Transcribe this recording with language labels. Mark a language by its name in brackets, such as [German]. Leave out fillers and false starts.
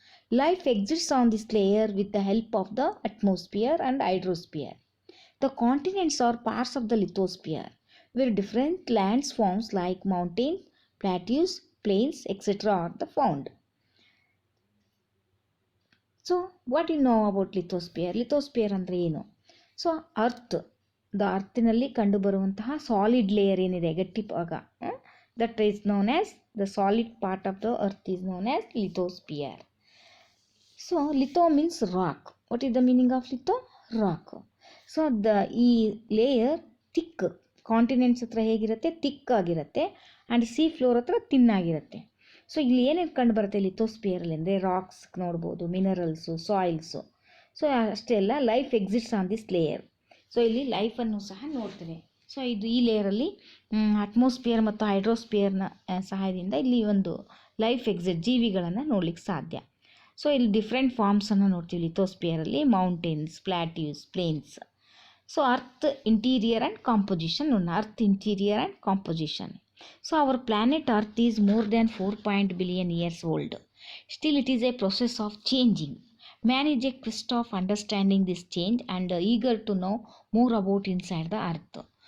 [English] Life exists on this layer with the help of the atmosphere and hydrosphere. The continents are parts of the lithosphere, where different landforms like mountains, plateaus, plains, etc. are found. So, what do you know about lithosphere? [Kannada] Lithosphere ಅಂದ್ರೆ ಏನು? So the ಅರ್ಥಿನಲ್ಲಿ ಕಂಡುಬರುವಂತಹ solid layer ಏನಿದೆ, ಗಟ್ಟಿ ಭಾಗ, [English] That is known as the solid part of the earth is known as lithosphere. So, litho means rock. What is the meaning of litho? Rock. [Kannada] So ಈ layer thick, continents ಹತ್ರ ಹೇಗಿರುತ್ತೆ, thick ಆಗಿರುತ್ತೆ, and see floor ಹತ್ರ ತಿನ್ನಾಗಿರುತ್ತೆ. So ಇಲ್ಲಿ ಏನೇನು ಕಂಡು ಬರುತ್ತೆ ಲಿಥೋಸ್ಪಿಯರಲ್ಲಿ ಅಂದರೆ ರಾಕ್ಸ್ ನೋಡ್ಬೋದು, ಮಿನರಲ್ಸು, ಸಾಯಿಲ್ಸು. ಸೊ ಅಷ್ಟೇ ಅಲ್ಲ, [English] Life exists on this layer. [Kannada] So ಇಲ್ಲಿ ಲೈಫನ್ನು ಸಹ ನೋಡ್ತೇವೆ. ಸೊ ಈ ಲೇಯರಲ್ಲಿ ಅಟ್ಮಾಸ್ಫಿಯರ್ ಮತ್ತು ಹೈಡ್ರೋಸ್ಫಿಯರ್ನ ಸಹಾಯದಿಂದ ಇಲ್ಲಿ ಒಂದು ಲೈಫ್ ಎಕ್ಸಿಟ್, ಜೀವಿಗಳನ್ನು ನೋಡ್ಲಿಕ್ಕೆ ಸಾಧ್ಯ. ಸೊ ಇಲ್ಲಿ ಡಿಫ್ರೆಂಟ್ ಫಾರ್ಮ್ಸನ್ನು ನೋಡ್ತೀವಿ ಲಿಥೋಸ್ಪಿಯರಲ್ಲಿ: mountains, plateaus, planes. [English] So earth interior and composition. Earth interior and composition. So our planet earth is more than 4 billion years old. Still it is a process of changing. Man is a quest of understanding this change and eager to know more about inside the earth.